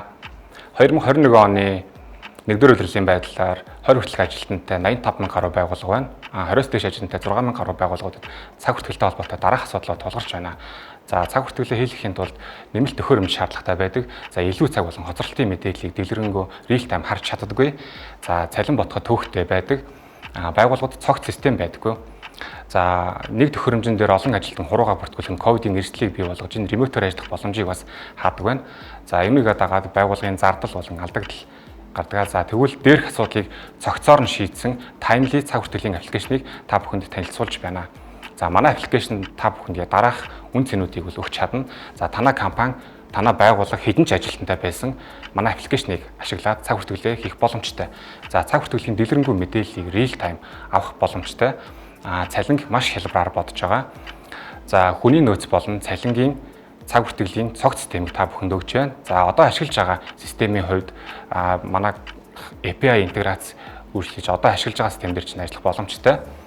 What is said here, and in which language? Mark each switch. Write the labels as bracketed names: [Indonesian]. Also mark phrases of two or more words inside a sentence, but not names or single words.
[Mongolian] 2021 оны 1-р улирлын байдлаар 20 хүртэлх ажилтнтай 85,000 гаруй байгууллага байна. 20-с дээш ажилтнтай 6,000 гаруй байгууллагуудад цаг бүртгэлтэй холбоотой дараах асуудлууд тулгарч байна. За цаг бүртгэлээ хийлгэхийн тулд нэмэлт төхөөрөмж шаардлагатай байдаг. За илүү цаг болон хоцролтын мэдээллийг дэлгэрэнгүй [English] real time [Mongolian] харж чаддаггүй. За цалин ботход төвхтэй байдаг. Байгууллагууд цогц систем байдаггүй. За нэг төхөөрөмжн дээр олон ажилтан хурууга бүртгүүлэн ковидын эрсдлийг бий болгож энэ ремотоор ажиллах боломжийг бас хаадаг байна. За юмыг дагаад байгууллагын зардал болон алдагдал гардаг. За тэгвэл дээрх асуудлыг цогцоор нь шийдсэн таймли цаг бүртгэлийн аппликейшнийг та бүхэнд танилцуулж байна. За манай аппликейшн та бүхэнд дараах үн цэнүүдийг өгч чадна. За танай компани, танай байгууллага хэдэн ч ажилтнтай байсан манай аппликейшнийг ашиглаад цаг бүртгэлээ хийх боломжтой. За цаг бүртгэлийн дэлгэрэнгүй мэдээллийг [English] real time [Mongolian] авах боломжтой. Цалинг маш хялбараар бодож байгаа. За хүний нөөц болон цалингийн цаг бүртгэлийн цогц системийг та бүхэнд өгч байна. За одоо ашиглаж байгаа системийн хувьд манай API интеграц үйлчлэж одоо ашиглаж байгаа систем дээр чинь ажиллах боломжтой.